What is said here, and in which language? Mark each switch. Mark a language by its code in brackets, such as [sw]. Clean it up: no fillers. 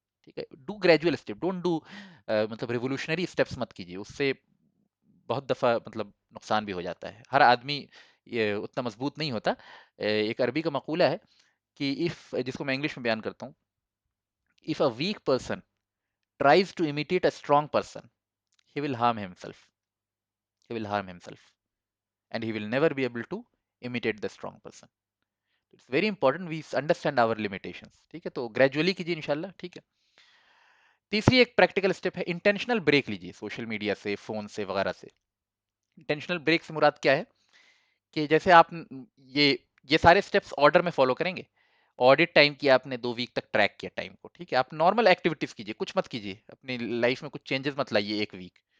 [hi] ठीक है, [en] do gradual step, don't do [hi] मतलब रिवोल्यूशनरी स्टेप्स मत कीजिए, उससे बहुत दफा मतलब नुकसान भी हो जाता है। हर आदमी ये उतना मजबूत नहीं होता। एक अरबी का मकूला है कि इफ, जिसको मैं इंग्लिश में बयान करता हूँ, [en] If a weak person tries to imitate a strong person, he will harm himself. He will harm himself, and he will never be able to imitate the strong person. It's very important we understand our limitations. [hi] ठीक है, तो gradually कीजिए इंशाल्लाह। ठीक है। तीसरी एक practical step है, इंटेंशनल ब्रेक लीजिए सोशल मीडिया से, फोन से वगैरह से। इंटेंशनल ब्रेक से मुराद क्या है कि जैसे आप ये ये सारे स्टेप्स ऑर्डर में फॉलो करेंगे। ऑडिट टाइम किया आपने, 2 वीक तक ट्रैक किया टाइम को, ठीक है, आप नॉर्मल एक्टिविटीज कीजिए, कुछ मत कीजिए अपनी लाइफ में, कुछ चेंजेस मत लाइए 1 वीक।